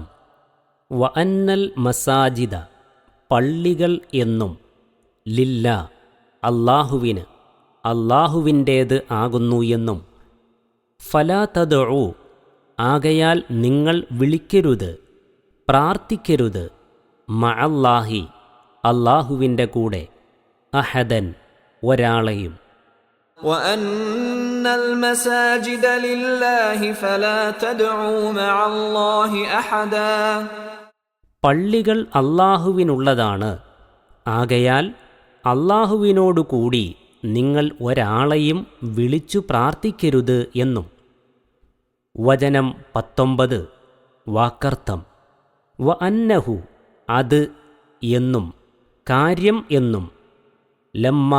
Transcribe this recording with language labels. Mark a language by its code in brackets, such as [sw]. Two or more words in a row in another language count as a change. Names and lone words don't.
[ar] وأن المساجد, [ml] പള്ളികൾ എന്നും, ലില്ല, അല്ലാഹുവിന്, അല്ലാഹുവിൻ്റേത് ആകുന്നു എന്നും, [ar] فلا تدعوا, [ml] ആകയാൽ നിങ്ങൾ വിളിക്കരുത്, പ്രാർത്ഥിക്കരുത്, മഅല്ലാഹി, അല്ലാഹുവിൻ്റെ കൂടെ, അഹദൻ, ഒരാളെയും. [ar] وَأَنَّ الْمَسَاجِدَ لِلَّهِ فَلَا تَدْعُوا مَعَ اللَّهِ أَحَدًا. [ml] പള്ളികൾ അല്ലാഹുവിനുള്ളതാണ്, ആകയാൽ അല്ലാഹുവിനോടുകൂടി നിങ്ങൾ ഒരാളെയും വിളിച്ചു പ്രാർത്ഥിക്കരുത് എന്നും. വചനം 19. വാക്കർത്ഥം. [ar] وأنه, [ml] അത് എന്നും, കാര്യം എന്നും, ലമ്മാ